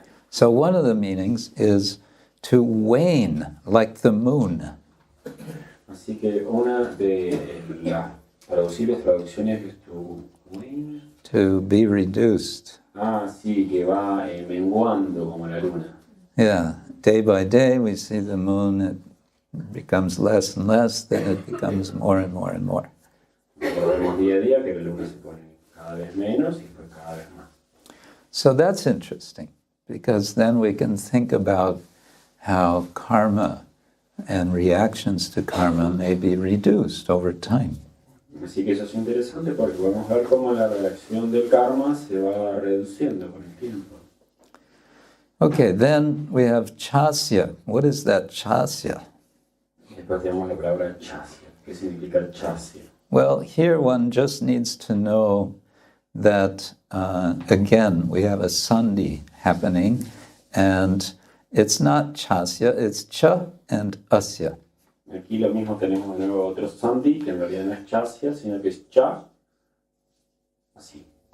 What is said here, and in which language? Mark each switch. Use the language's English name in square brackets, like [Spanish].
[English] So one of the meanings is to wane, like the moon. [Spanish] Así que una de las posibles traducciones es [English] to wane. To be reduced. [Spanish] Ah, sí, que va menguando como la luna. [English] Yeah, day by day we see the moon, it becomes less and less, then it becomes more and more and more. [Spanish] Vemos día a día que la luna se pone cada vez menos y pues cada vez más. [English] So that's interesting, because then we can think about how karma and reactions to karma may be reduced over time. [Spanish] Así que eso es interesante porque vamos a ver cómo la reacción del karma se va reduciendo con el tiempo. [English] Okay, then we have chasya. What is that chasya? [Spanish] Después tenemos la palabra chasya. ¿Qué significa chasya? [English] Well, here one just needs to know that, again, we have a sandhi happening, and it's not chasya, it's cha and asya. [Spanish] Aquí lo mismo tenemos de nuevo otro sandhi, que en realidad no es chasya, sino que es cha, así.